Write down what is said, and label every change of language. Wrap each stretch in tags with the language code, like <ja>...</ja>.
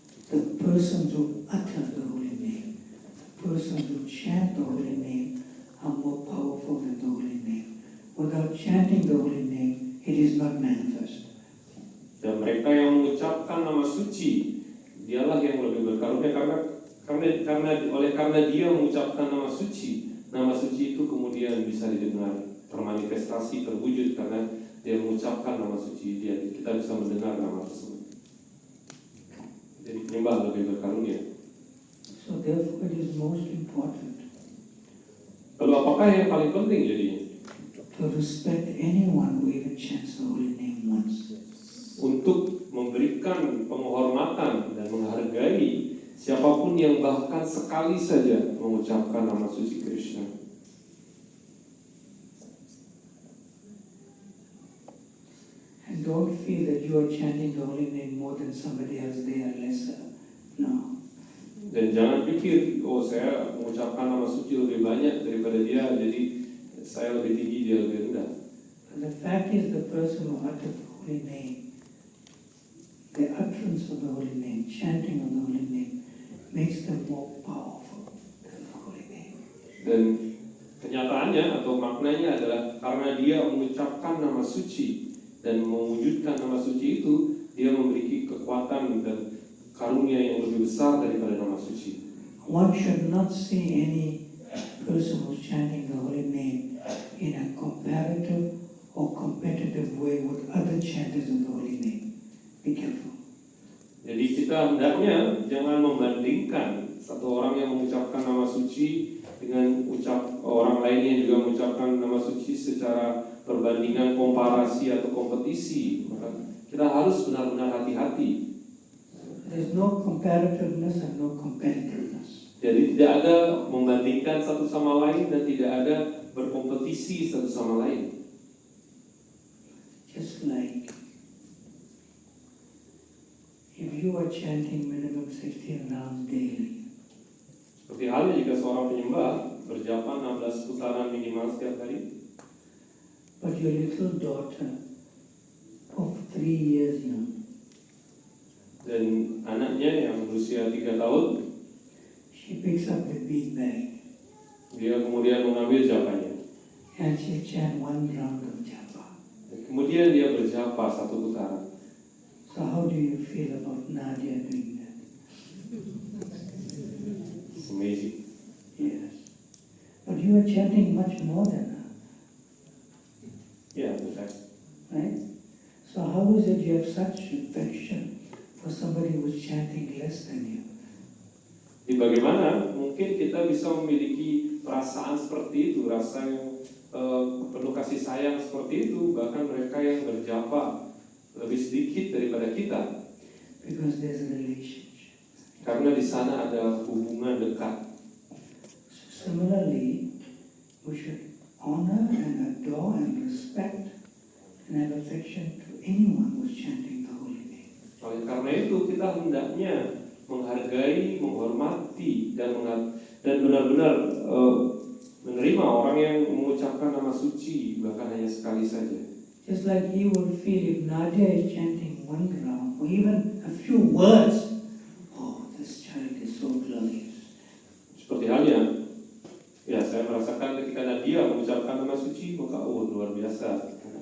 <en>The persons who utter the holy name, persons who chant the holy name, are more powerful than the holy name. Without chanting the holy name, it is not manifest.</en> <id>Dan mereka yang mengucapkan nama suci, dialah yang lebih berkarunia karena Karena dia mengucapkan nama suci itu kemudian bisa didengar, termanifestasi, terwujud karena dia mengucapkan nama suci dia. Kita bisa mendengar nama tersebut. Jadi penyembah lebih berkarunia.</id> <en>So therefore it is most important</en> <id>Lalu apakah yang paling penting jadinya?</id> <en>to respect anyone who even chants the holy name once.</en> <id>Untuk memberikan penghormatan dan menghargai siapapun yang bahkan sekali saja mengucapkan nama suci Krishna.</id> <en>And don't feel that you are chanting the holy name more than somebody else, they are lesser. No.</en> <id>Dan jangan pikir, oh saya mengucapkan nama suci lebih banyak daripada dia, jadi saya lebih tinggi, dia lebih rendah.</id> <en>And the fact is the person who uttered the holy name, the utterance of the holy name, chanting of the holy name, makes them more powerful than the holy name.</en> <id>Dan kenyataannya atau maknanya adalah karena dia mengucapkan nama suci dan mewujudkan nama suci itu, dia memiliki kekuatan dan karunia yang lebih besar daripada nama suci.</id> <en>One should not see any person who's chanting the holy name in a comparative or competitive way with other chanters of the holy name. Be careful.</en> <id>Jadi kita hendaknya jangan membandingkan satu orang yang mengucapkan nama suci dengan orang lain yang juga mengucapkan nama suci secara perbandingan, komparasi atau kompetisi. Maka kita harus benar-benar hati-hati.</id> <en>There's no comparativeness and no competitiveness.</en> <id>Jadi tidak ada membandingkan satu sama lain dan tidak ada berkompetisi satu sama lain.</id> <en>Just like if you are chanting minimum 16 rounds daily,</en> <id>Seperti halnya jika seorang penyembah berjapa 16 putaran minimal setiap hari,</id> <en>but your little daughter of 3 years young,</en> <id>dan anaknya yang berusia 3 tahun,</id> <en>she picks up the bead bag</en> <id>dia kemudian mengambil japanya.</id> <en>and she chant 1 round of japa.</en> <id>Kemudian dia berjapa 1 putaran.</id> <en>So how do you feel about Nadia doing that? It's amazing. Yes. But you are chanting much more than her,</en> <id>Ya, betul.</id> <en>right? So how is it you have such affection for somebody who's chanting less than you?</en> <id>Jadi bagaimana mungkin kita bisa memiliki perasaan seperti itu, rasa yang penuh kasih sayang seperti itu, bahkan mereka yang berjapa lebih sedikit daripada kita.</id> <en>Because there's a relationship.</en> <id>Karena di sana ada hubungan dekat.</id> <en>So similarly, we should honor and adore and respect and have affection to anyone who's chanting the holy name.</en> <id>Oleh karena itu kita hendaknya menghargai, menghormati dan benar-benar menerima orang yang mengucapkan nama suci bahkan hanya sekali saja.</id> <en>Just like you will feel if Nadia is chanting 1 round or even a few words, oh, this child is so glorious.</en> <id>Seperti halnya, ya saya merasakan ketika Nadia mengucapkan nama suci maka luar biasa.</id>